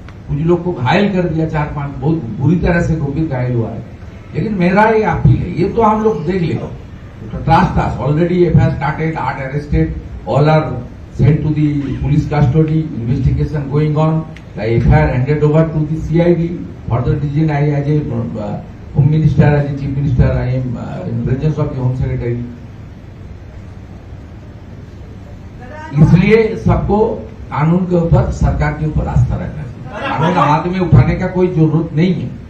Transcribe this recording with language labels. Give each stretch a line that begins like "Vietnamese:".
Hindi: कुछ लोग को घायल कर दिया, 4-5 बहुत बुरी तरह से गंभीर घायल हुआ है। लेकिन मेरा ये अपील है, ये तो हम लोग देख लेगा,
English: Trust already FIR started, 8 arrested, all are sent to the police custody, investigation going on, the FIR handed over to the CID. Further decision, I as a Home Minister, as a Chief Minister, I am in presence of the Home Secretary.
Hindi: इसलिए सबको कानून के ऊपर, सरकार के ऊपर आस्था रखना चाहिए। कानून हाथ में उठाने का कोई जरूरत नहीं है।